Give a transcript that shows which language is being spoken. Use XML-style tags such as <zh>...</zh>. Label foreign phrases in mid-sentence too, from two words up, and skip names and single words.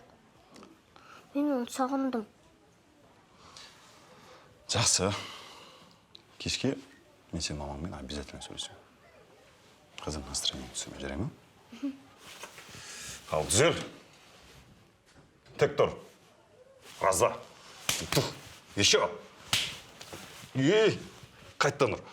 <kk>Мен оны сағындым. Жақсы. Кешке мен сен мамаңмен обязательно сөйлесемін. Қызым настроение түсірме, жарай ма? Ал түзер. Тек тұр.</kk> <ru>Раз, два. Еще.</ru> <kk>Ей, қайттан ұр.</kk>